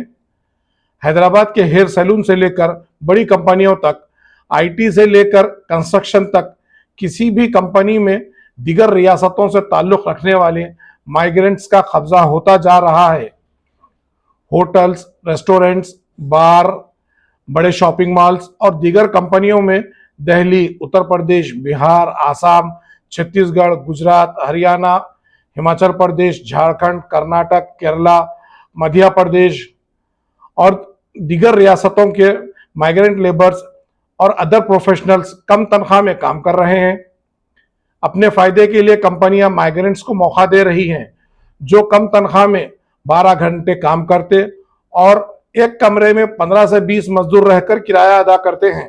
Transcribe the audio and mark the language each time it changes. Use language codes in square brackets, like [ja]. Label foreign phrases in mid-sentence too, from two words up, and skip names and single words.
[ur] حیدرآباد کے [en] hair salon [ur] سے لے کر بڑی کمپنیوں تک، آئی ٹی سے لے کر کنسٹرکشن تک، کسی بھی کمپنی میں دیگر ریاستوں سے تعلق رکھنے والے مائیگرنٹس کا قبضہ ہوتا جا رہا ہے۔ ہوٹلز، ریسٹورنٹس، بار، بڑے [en] shopping malls [ur] اور دیگر کمپنیوں میں دہلی، اتر پردیش، بہار، آسام، چھتیس گڑھ، گجرات، ہریانہ، ہماچل پردیش، جھارکھنڈ، کرناٹک، کیرلا، مدھیہ پردیش اور دیگر ریاستوں کے [en] migrant labours [ur] اور [en] other professionals [ur] کم تنخواہ میں کام کر رہے ہیں۔ اپنے فائدے کے لیے کمپنیاں مائیگرنٹس کو موقع دے رہی ہیں جو کم تنخواہ میں 12 گھنٹے کام کرتے اور ایک کمرے میں 15 سے 20 مزدور رہ کر کرایہ ادا کرتے ہیں۔